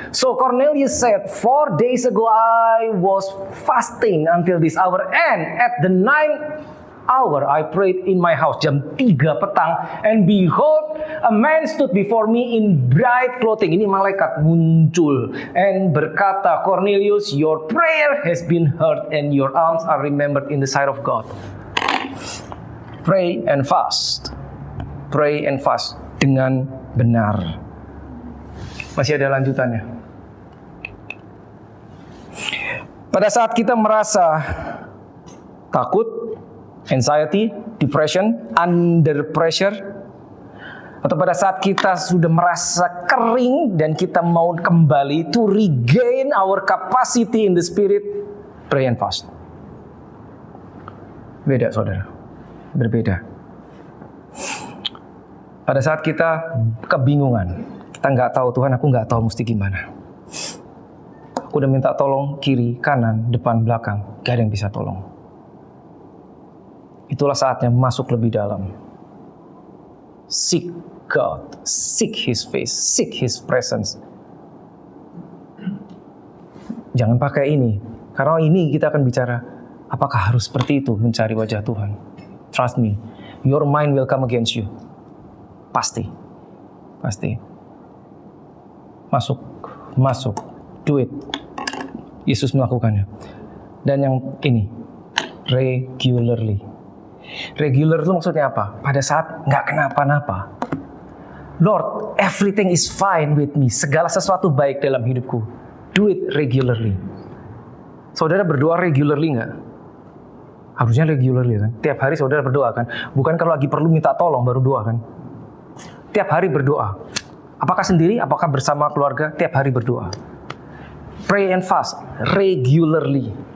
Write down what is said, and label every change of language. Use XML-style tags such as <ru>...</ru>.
<en>So Cornelius said, 4 days ago I was fasting until this hour, and at the 9th hour I prayed in my house.</en> <id>Jam 3 petang,</id> <en>and behold, a man stood before me in bright clothing.</en> <id>Ini malaikat muncul</id> <en>and</en> <id>berkata,</id> <en>Cornelius, your prayer has been heard and your alms are remembered in the sight of God. Pray and fast. Pray and fast</en> <id>dengan benar. Masih ada lanjutannya. Pada saat kita merasa takut, anxiety, depression,</id> <en>under pressure,</en> <id>atau pada saat kita sudah merasa kering dan kita mau kembali</id> <en>to regain our capacity in the spirit, pray and fast.</en> <id>Beda, saudara. Berbeda. Pada saat kita kebingungan, kita nggak tahu, Tuhan, aku nggak tahu mesti gimana. Aku udah minta tolong kiri, kanan, depan, belakang, gak ada yang bisa tolong. Itulah saatnya masuk lebih dalam.</id> <en>Seek God, seek His face, seek His presence.</en> <id>Jangan pakai ini, karena ini kita akan bicara, apakah harus seperti itu mencari wajah Tuhan?</id> <en>Trust me, your mind will come against you.</en> <id>Pasti. Masuk,</id> <en>do it.</en> <id>Yesus melakukannya. Dan yang ini, regularly. Regular itu maksudnya apa? Pada saat nggak kenapa-napa.</id> <en>Lord, everything is fine with me.</en> <id>Segala sesuatu baik dalam hidupku.</id> <en>Do it regularly.</en> <id>Saudara berdoa regularly nggak? Harusnya regularly kan? Tiap hari saudara berdoa kan? Bukan kalau lagi perlu minta tolong baru doa kan? Tiap hari berdoa. Apakah sendiri, apakah bersama keluarga, tiap hari berdoa.</id> <en>Pray and fast regularly.</en>